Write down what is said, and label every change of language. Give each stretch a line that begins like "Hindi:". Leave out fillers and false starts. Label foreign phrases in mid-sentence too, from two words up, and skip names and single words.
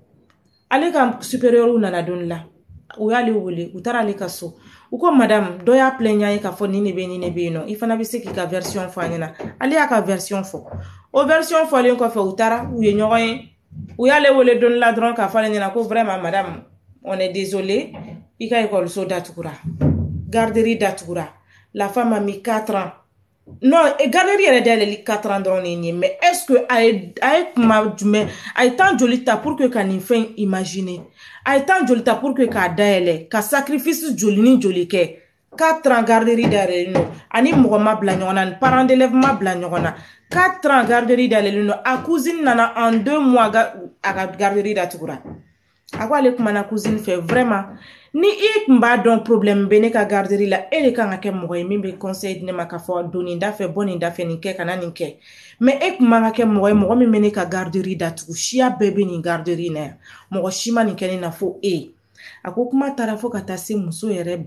Bambara: ale ka supérieur nana don la u y'ale wele u taara ale ka so u ko madame dɔ y'a plaignant ye k'a fɔ nin de bɛ yen nɔ i fana bɛ se k'i ka version fɔ a ɲɛna ale y'a ka version fɔ o version fɔlen kɔfɛ u taara u ye ɲɔgɔn ye u y'ale wele don la dɔrɔn k'a fɔ ale ɲɛna ko
French: vraiment madame on est
Bambara: désolé i ka école datugura garderie datugura
French: la femme a mis 4 ans
Bambara: non garderie yɛrɛ dayɛlɛli 4 ans dɔrɔn de ye
French: mais est-ce que
Bambara: a ye kuma jumɛn a ye temps joli ta
French: pour que
Bambara: ka nin fɛn imaginer a ye temps joli ta
French: pour que
Bambara: k'a dayɛlɛ ka sacrifice joli ni joli kɛ 4 ans garderie dayɛlɛlen don ani mɔgɔ ma bila ɲɔgɔn na ni
French: parent d'élève
Bambara: ma bila ɲɔgɔn na 4 ans garderie dayɛlɛlen don a cousine nana
French: en 2 mois
Bambara: a ka garderie datugura a ko ale kumana cousine fɛ vraiment ni i tun b'a dɔn problème bɛ ne ka garderie la e de kan ka kɛ mɔgɔ ye min bɛ conseil di ne ma k'a fɔ don nin da fɛ bɔ nin da fɛ nin kɛ kana nin kɛ mais e tun man ka kɛ mɔgɔ ye mɔgɔ min bɛ ne ka garderie datugu siya bɛɛ bɛ nin garderie in na yan mɔgɔ si ma nin kɛ ne na fo e a ko kuma taara fo ka taa se muso yɛrɛ